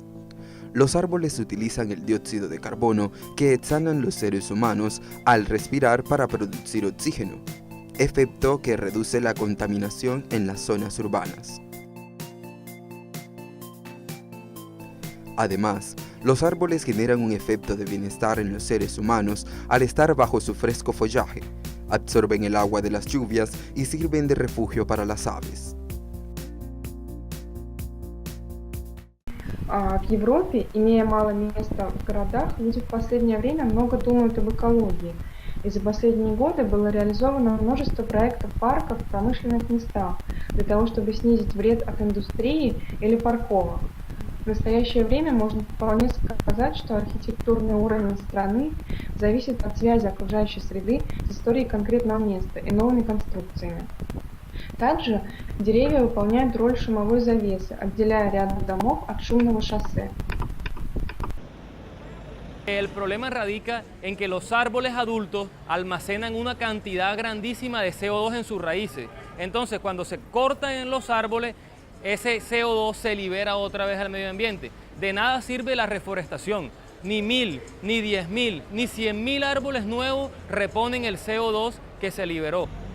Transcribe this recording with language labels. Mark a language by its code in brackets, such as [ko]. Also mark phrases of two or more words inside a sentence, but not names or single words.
[es] Los árboles utilizan el dióxido de carbono que exhalan los seres humanos al respirar para producir oxígeno, efecto que reduce la contaminación en las zonas urbanas. Además, los árboles generan un efecto de bienestar en los seres humanos al estar bajo su fresco follaje, absorben el agua de las lluvias y sirven de refugio para las aves. [ru] В Европе, имея мало места в городах, люди в последнее время много думают об экологии. И за последние годы было реализовано множество проектов парков в промышленных местах для того, чтобы снизить вред от индустрии или парковок. В настоящее время можно вполне сказать, что архитектурный уровень страны зависит от связи окружающей среды с историей конкретного места и новыми конструкциями. Также деревья выполняют роль шумовой завесы, отделяя ряд домов от шумного шоссе. [es] El problema radica en que los árboles adultos almacenan una cantidad grandísima de CO2 en sus raíces. Entonces, cuando se cortan los árboles, ese CO2 se libera otra vez al medio ambiente. De nada sirve la reforestación. Ni 1000, ni 10.000, ni 100.000 árboles nuevos reponen el CO2 que se liberó.